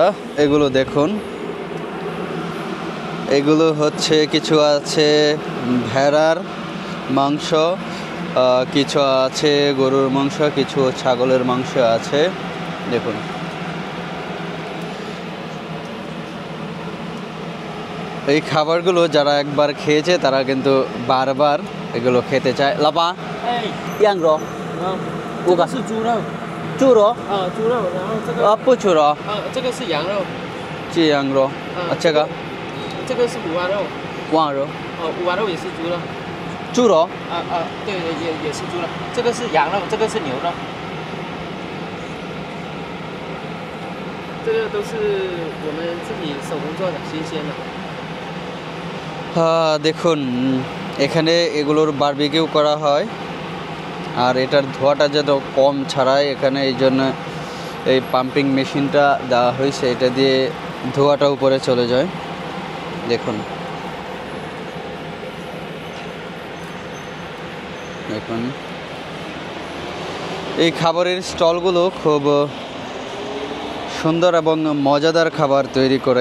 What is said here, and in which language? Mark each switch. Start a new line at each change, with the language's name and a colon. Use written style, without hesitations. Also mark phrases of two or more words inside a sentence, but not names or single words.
Bangla: এগুলো দেখুন, এগুলো হচ্ছে কিছু আছে ভেড়ার মাংস, কিছু আছে গরুর মাংস, কিছু ছাগলের মাংস আছে। দেখুন, এই খাবারগুলো যারা একবার খেয়েছে তারা কিন্তু বারবার এগুলো খেতে চায়। লাপা ইয়াং রো
Chinese: 这个是猪肉，猪肉猪肉，然后这个不猪肉这个是羊肉，这羊肉这个这个是五花肉，蛙肉五花肉也是猪肉，猪肉对对也是猪肉，这个是羊肉，这个是牛肉，这个都是我们自己手工做的，新鲜的。
Bangla: দেখুন, এখানে এগুলোর বারবিকিউ করা হয় আর এটার ধোঁয়াটা যত কম ছাড়ায় এখানে, এই জন্য এই পাম্পিং মেশিনটা দেওয়া হয়েছে। এটা দিয়ে ধোঁয়াটা উপরে চলে যায়। দেখুন, দেখুন এই খাবারের স্টলগুলো খুব সুন্দর এবং মজাদার খাবার তৈরি করে।